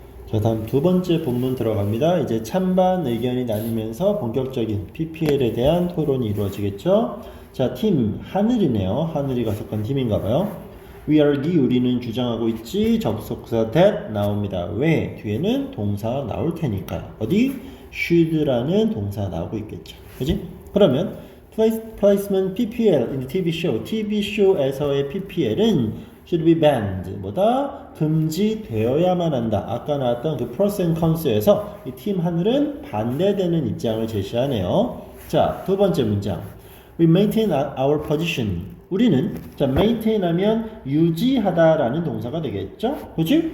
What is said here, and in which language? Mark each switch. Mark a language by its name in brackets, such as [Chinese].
[Korean] 자, 다음 두 번째 본문 들어갑니다. 이제 찬반 의견이 나뉘면서 본격적인 PPL에 대한 토론이 이루어지겠죠. 자, 팀 하늘이네요. 하늘이가 속한 팀인가봐요. [English] We are the [Korean] 우리는 주장하고 있지. 접속사 that 나옵니다. 왜? 뒤에는 동사 나올 테니까요. 어디? should라는 동사 나오고 있겠죠. 그지? 그러면 [English] placement PPL in the TV show. TV show에서의 PPL은 should be banned. [Korean] 뭐다? 금지되어야만 한다. 아까 나왔던 그 pros and cons에서 이 팀 하늘은 반대되는 입장을 제시하네요. 자, 두 번째 문장. [English] We maintain our position. [Korean] 우리는 자 maintain 하면 유지하다라는 동사가 되겠죠? 그치?